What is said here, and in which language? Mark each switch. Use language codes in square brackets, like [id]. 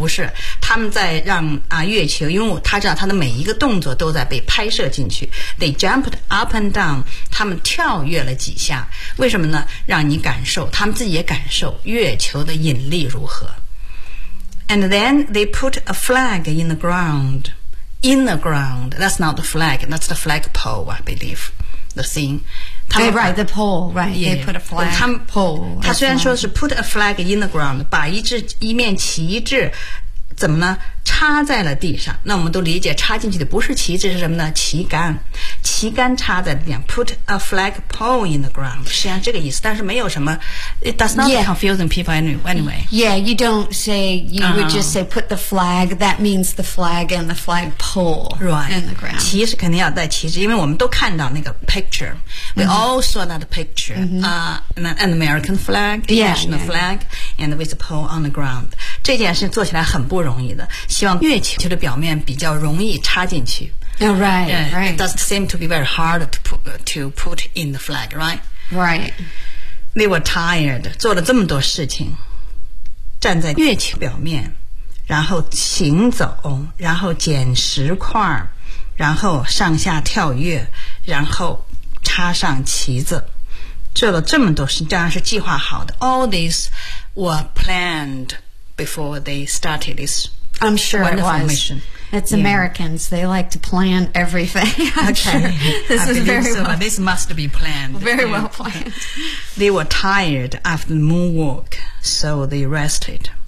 [zh] 不是，他们在让月球，因为他知道他的每一个动作都在被拍摄进去。 [en] They jumped up and down， [zh] 他们跳跃了几下，为什么呢？让你感受，他们自己也感受月球的引力如何。 [en] And then they put a flag in the ground. In the ground, that's not the flag, that's the flagpole, I believe, the thing. They put a flag, pole. [zh] 他虽然说是 [en] put a flag in the ground, [zh] 把一面旗帜怎么呢？插在了地上。那我们都理解插进去的不是旗帜，是什么呢？旗杆。旗杆插在地上， [en] put a flag pole in the ground， [zh] 实际上这个意思。但是没有什么， [en] it does not confusing people anyway. Yeah, you don't say, you would just say put the flag, that means the flag and the flag pole in the ground. [zh] 旗是肯定要带旗帜，因为我们都看到那个 picture. [en] We all saw that picture. An American flag, national flag, and with a pole on the ground. [zh] 这件事做起来很不容易的，希望月球的表面比较容易插进去。 [en] Oh, right, It doesn't seem to be very hard to put in the flag, right? Right. They were tired. [zh] 做了这么多事情，站在月球表面，然后行走，然后捡石块，然后上下跳跃，然后插上旗子，做了这么多事，当然是计划好的。 [en] All these were planned before they started this I'm sure wonderful it was. Mission. It's Americans. They like to plan everything. This must be planned. Very well planned. They were tired after the moonwalk, so they rested.